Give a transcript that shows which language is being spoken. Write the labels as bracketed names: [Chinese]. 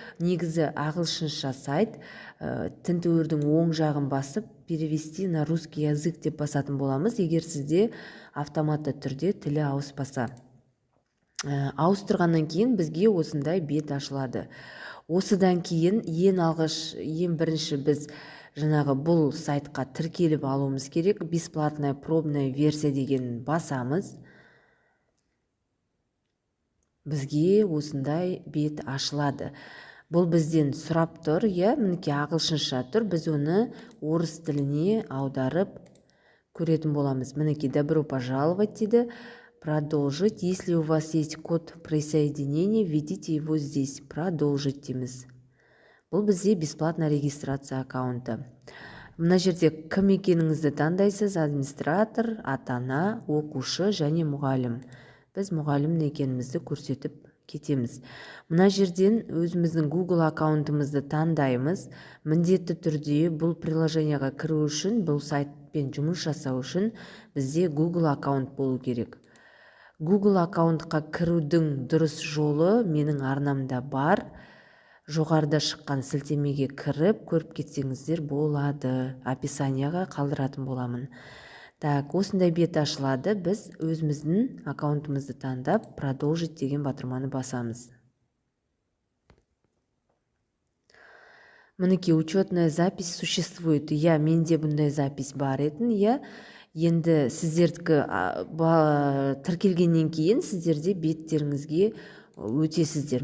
[Kazakh] Негізі ағылшынша сайт. Тінтуірдің оң жағын басып, [Russian] перевести на русский язык [Kazakh] деп басатын боламыз, егер сізде автоматты түрде тілі ауыспаса. Ауыстырғаннан кейін бізге осындай бет ашылады. Осыдан кейін ең бірінші біз жаңағы бұл сайтқа тіркеліп алуымыз керек. [Russian] Бесплатная пробная версия [Kazakh] деген басамыз. Бізге осындай бет ашылады. Бұл бізден сұрап тұр, мінекей ағылшынша тұр. Біз оны орыс тіліне аударып көретін боламыз. Мінекей [Russian] добро пожаловать [Kazakh] дейді. [Russian] Продолжить. Если у вас есть код присоединения, введите его здесь. [Kazakh] Продолжить дейміз. Бұл бізде [Russian] бесплатная регистрация [Kazakh] аккаунты. Мына жерде кім екеніңізді таңдайсыз: администратор, ата-ана, оқушы және мұғалім. Біз мұғалім екенімізді көрсетіп кетеміз. Мына жерден өзіміздің Google аккаунтымызды таңдаймыз. Міндетті түрде бұл приложенияға кіру үшін, бұл сайтпен жұмыс жасау үшін бізде Google аккаунт болу керек. Google аккаунтқа кірудің дұрыс жолы менің арнамда бар. Жоғарыда шыққан сілтемеге кіріп, көріп кетсеңіздер болады. Описанияға қалдыратын боламын. Так, осындай бет ашылады. Біз өзіміздің аккаунтымызды таңдап, продолжить деген батырманы басамыз. [Russian] Мінекей учетная запись существует. [Kazakh] Менде бұндай запись бар етін. Енді сіздердікі тіркелгеннен кейін сіздерде беттеріңізге өтесіздер.